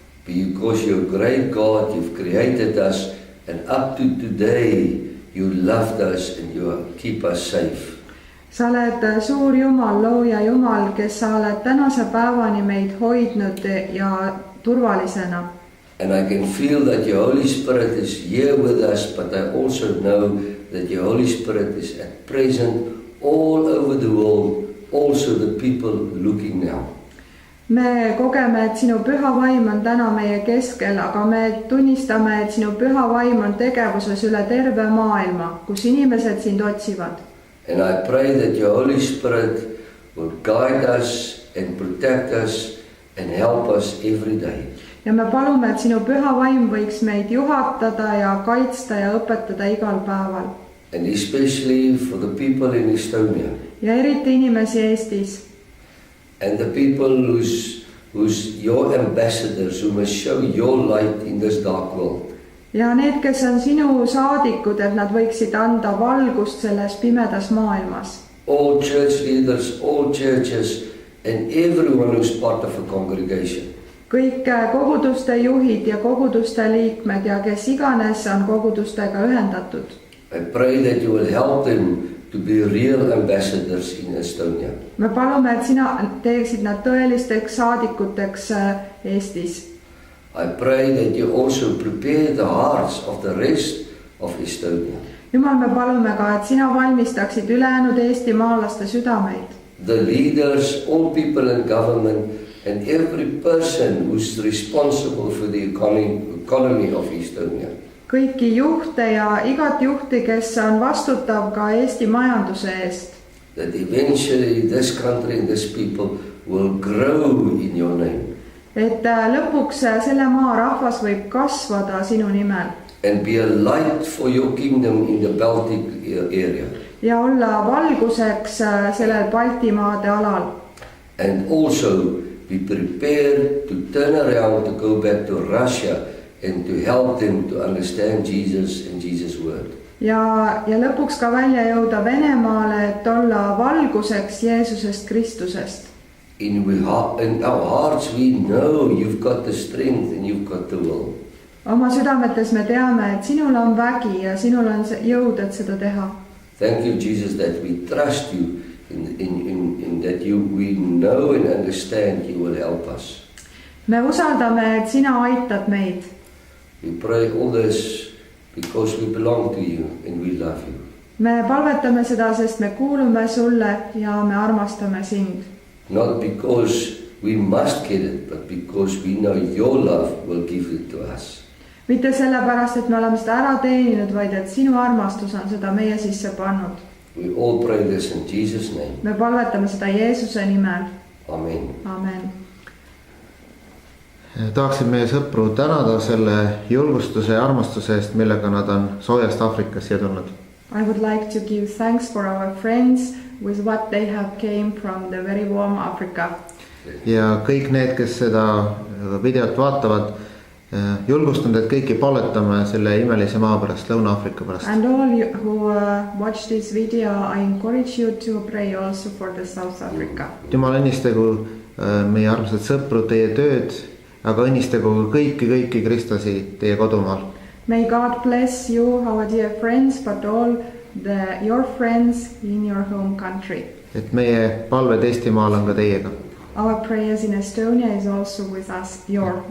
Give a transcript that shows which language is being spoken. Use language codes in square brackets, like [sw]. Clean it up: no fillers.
[en] Because you're great God, you've created us, and up to today you loved us and you keep us safe. [et] Sa oled suur Jumal, looja Jumal, kes sa oled tänase päevani meid hoidnud ja turvalisena. [en] And I can feel that your Holy Spirit is here with us, but I also know that your Holy Spirit is at present all over the world, also the people looking now. [et] Me kogeme, et sinu püha vaim on täna meie keskel, aga me tunnistame, et sinu püha vaim on tegevuses üle terve maailma, kus inimesed sind otsivad. [en] And I pray that your Holy Spirit will guide us and protect us and help us every day. [et] Ja me palume, et sinu püha vaim võiks meid juhatada ja kaitsta ja õpetada igal päeval. [en] And especially for the people in Estonia. [et] Ja eriti inimesi Eestis. [en] And the people who's your ambassadors, who must show your light in this dark world. [et] Ja need, kes on sinu saadikud, et nad võiksid anda valgust selles pimedas maailmas. [en] All church leaders, all churches, and everyone who's part of a congregation. [et] Kõik koguduste juhid ja koguduste liikmed ja kes iganes on kogudustega ühendatud. [en] I pray that you will help them to be real ambassadors in Estonia. [et] Me palume, et sina teeksid nad tõelisteks saadikuteks Eestis. [en] I pray that you also prepare the hearts of the rest of Estonia. [et] Jumal, me palume ka, et sina valmistaksid ülejäänud Eesti maalaste südameid. [en] The leaders, all people in government, and every person who's responsible for the economy of Estonia. [et] Kõiki juhte ja igat juhti, kes on vastutav ka Eesti majanduse eest. [en] That eventually this country and this people will grow in your name. [et] Et lõpuks selle maa rahvas võib kasvada sinu nimel. [en] And be a light for your kingdom in the Baltic area. [et] Ja olla valguseks sellel Baltimaade alal. [en] And also be prepared to turn around to go back to Russia and to help them to understand Jesus and Jesus' word. [et] ja lõpuks ka välja jõuda Venemaale, et olla valguseks Jeesusest Kristusest. [en] In our hearts we know you've got the strength and you've got the will. [et] Oma südametes me teame, et sinul on vägi ja sinul on see jõud, et seda teha. [en] Thank you, Jesus, that we trust you in that we know and understand you will help us. [et] Me usaldame, et sina aitad meid. [en] We pray all this because we belong to you and we love you. [et] Me palvetame seda, sest me kuulume sulle ja me armastame sind. [en] Not because we must get it, but because we know your love will give it to us. [et] Mitte sellepärast, et me oleme seda ära teeninud, vaid et sinu armastus on seda meie sisse pannud. [en] We all pray this in Jesus' name. [et] Me palvetame seda Jeesuse nimel. [en] Amen. [et] Amen. Tahaksin meie sõpru tänada selle julgustuse ja armastuse eest, millega nad on soojast Afrikas siia tulnud. [en] I would like to give thanks for our friends with what they have came from the very warm Africa. [et] Ja kõik need, kes seda videot vaatavad, julgustan teid kõiki palvetama selle imelise maa pärast, Lõuna-Aafrika pärast. [en] And all you who watch this video, I encourage you to pray also for the South Africa. [et] Jumal õnnistagu meie armsad sõpru teie tööd, aga õnnistagu kõiki kristlasi teie kodumaal. [en] May God bless you, our dear friends, but all your friends in your home country. [et] Et meie palved Eestimaal on ka teiega. [en] Our prayers in Estonia is also with us, you.